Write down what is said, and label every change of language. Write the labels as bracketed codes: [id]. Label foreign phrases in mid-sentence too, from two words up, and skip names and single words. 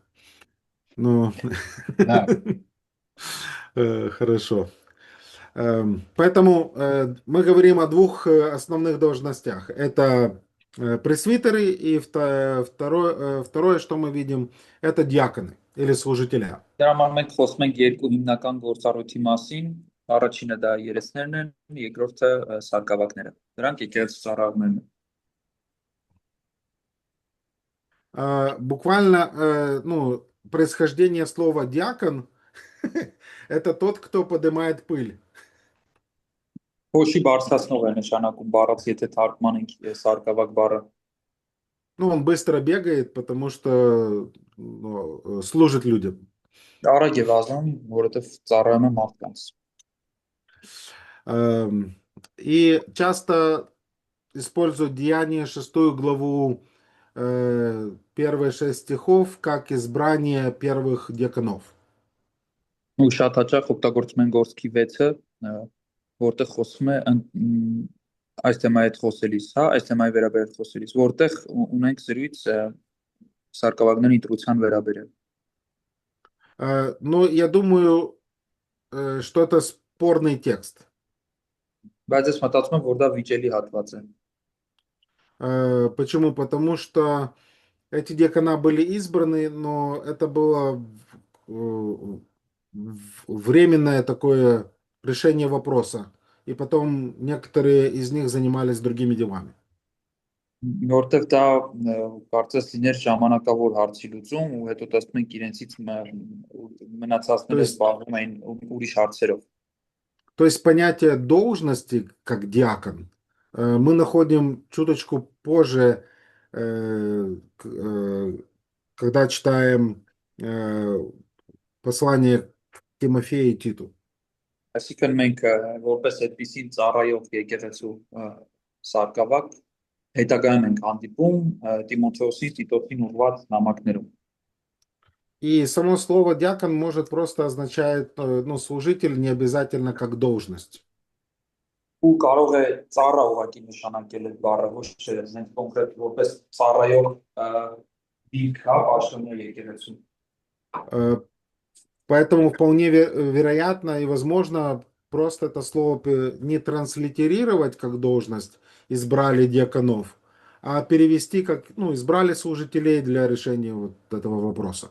[ru] Ну, хорошо. Поэтому мы говорим о 2 основных должностях. Это пресвитеры, и второе, что мы видим, это диаконы или служителя. [hy] Դրա համար մենք խոսում ենք 2 հիմնական գործառույթի մասին, առաջինը դա երեցներն են, երկրորդը սարկավակները։ Դրանք եկեղեցու ծառայողներն են։ [ru] Буквально, происхождение слова диакон это тот, кто поднимает пыль. [hy] Փոշի բարձրացնող է նշանակում բառից, եթե թարգմանենք սարկավակ բառը։ [ru] Он быстро бегает, потому что служит людям. [hy] Արագ է վազում, որովհետև ծառայում է մարդկանց։ [ru] И часто используют Деяния 6 главу первые 6 стихов как избрание первых диаконов. [hy] Ու շատ հաճախ օգտագործում են գործքի 6-ը, որտեղ խոսում է այս թեմայի հետ խոսելիս, հա, այս թեմայի վերաբերյալ խոսելիս, որտեղ ունենք զրույց սարկավագների ընտրության վերաբերյալ։ [ru] Но я думаю, что это спорный текст. [hy] Բայց ես մտածում եմ, որ դա վիճելի հատված է։ [ru] Почему? Потому что эти диакона были избраны, но это было временное такое решение вопроса. И потом некоторые из них занимались другими делами. [hy] Որտեղ դա կարծես լիներ ժամանակավոր հարցի լուծում ու հետո տեսնում ենք իրենցից մնացածները [ru] есть- [hy] զբաղվում էին ուրիշ հարցերով։ [ru] То есть понятие должности как диакон мы находим чуточку позже, когда читаем послание к Тимофею и Титу. [hy] Այսինքն մենք որպես այդպիսի ծառայող եկեղեցու սարկավակ հետագայում ենք հանդիպում Տիմոթեոսի, Տիտոսին ուղղված նամակներում։ [ru] И само слово диакон может просто означать, ну, служитель, не обязательно как должность. [hy] Ու կարող է ծառա ուղղակի նշանակել այդ բառը, ոչ թե նենց կոնկրետ որպես ծառայող դիրք, հա, պաշտոնյա եկեղեցու։ [ru] Поэтому вполне вероятно и возможно просто это слово не транслитерировать как должность, избрали диаконов, а перевести как, ну, избрали служителей для решения вот этого вопроса.